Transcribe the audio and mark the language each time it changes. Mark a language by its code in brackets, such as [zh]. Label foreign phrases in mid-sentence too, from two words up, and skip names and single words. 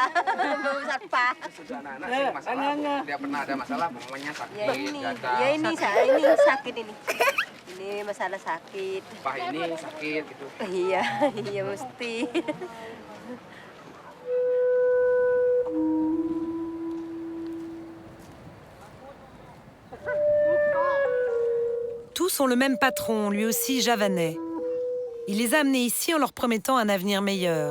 [id] Bau satpam. Dia pernah ada masalah, mamanya sakit, Ya ini sakit ini. Ini masalah sakit. Pah ini sakit gitu. Iya, iya mesti. [fr] Tous ont le même patron, lui aussi javanais. Il les a amenés ici en leur promettant un avenir meilleur.